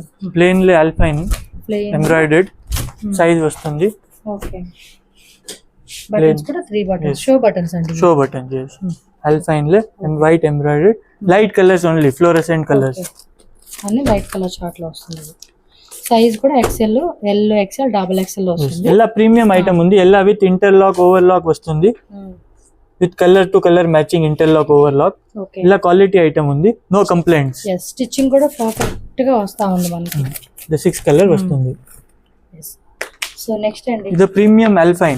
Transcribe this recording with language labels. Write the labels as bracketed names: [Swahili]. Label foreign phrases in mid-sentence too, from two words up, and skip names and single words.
[Telugu] ప్లేన్ లో అల్ఫైన్ [English] embroidered size [Telugu] వస్తుంది. ఓకే, బటన్స్ కూడా 3 బటన్స్, [English] show buttons [Telugu] అండి. [English] show buttons Alpine [Telugu] లో [English] white embroidered, light colours only, fluorescent colours [Telugu] అన్ని [English] light colour chart [Telugu] లో వస్తుంది. సైజ్ కూడా [English] XL, L, XL, double XL [Telugu] వస్తుంది. ಎಲ್ಲ [English] premium item [Telugu] ఉంది. ಎಲ್ಲ [English] with interlock overlock [Telugu] వస్తుంది. [English] with colour to colour matching interlock overlock. [Telugu] ఓకే, ఇలా [English] quality item [Telugu] ఉంది. [English] no complaints. [Telugu] స్టిచ్చింగ్ కూడా పర్ఫెక్ట్ గా వస్తా ఉంది మనకి. ఇది 6 కలర్ వస్తుంది. [English] so next [Telugu] అండి, ఇది ప్రీమియం అల్ఫైన్.